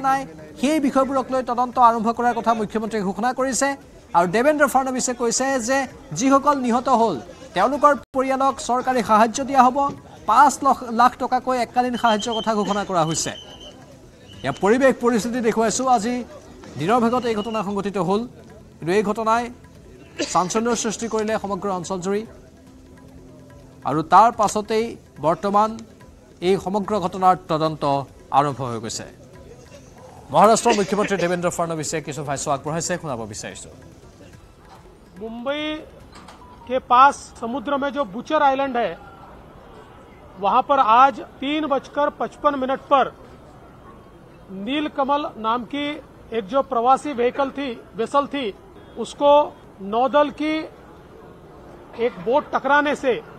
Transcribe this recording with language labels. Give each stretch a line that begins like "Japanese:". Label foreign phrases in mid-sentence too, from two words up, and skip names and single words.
Assamese: নাই সেই বিষয়বোৰক লৈ তদন্ত আৰম্ভ কৰাৰ কথা মুখ্যমন্ত্ৰীয়ে ঘোষণা কৰিছে আৰু দেবেন্দ্ৰ ফডনৱিছে কৈছে যে যিসকল নিহত হ'ল তেওঁলোকৰ পৰিয়ালক চৰকাৰী সাহায্য দিয়া হ'ব 5 লাখ টকাকৈ এককালীন সাহায্যৰ কথা ঘোষণা কৰা হৈছে ইয়াৰ পৰিৱেশ পৰিস্থিতি দেখুৱাইছো আজি দিনৰ ভাগত এই ঘটনা সংঘটিত হ'ল কিন্তু এই ঘটনাই চাঞ্চল্যৰ সৃষ্টি কৰিলে সমগ্ৰ অঞ্চলজুৰি আৰু তাৰ পাছতেই বৰ্তমান এই সমগ্ৰ ঘটনাৰ তদন্ত আৰম্ভ হৈ গৈছে মহাৰাষ্ট্ৰৰ মুখ্যমন্ত্ৰী দেবেন্দ্ৰ ফডনৱিছে কিছু ভাষ্য আগবঢ়াইছে শুনাব বিচাৰিছো
Hindi: मुंबई के पास समुद्र में जो बुचर आइलैंड है वहां पर आज 3:55 पर नीलकमल नाम की एक जो प्रवासी वेसल थी उसको नौदल की एक बोट टकराने से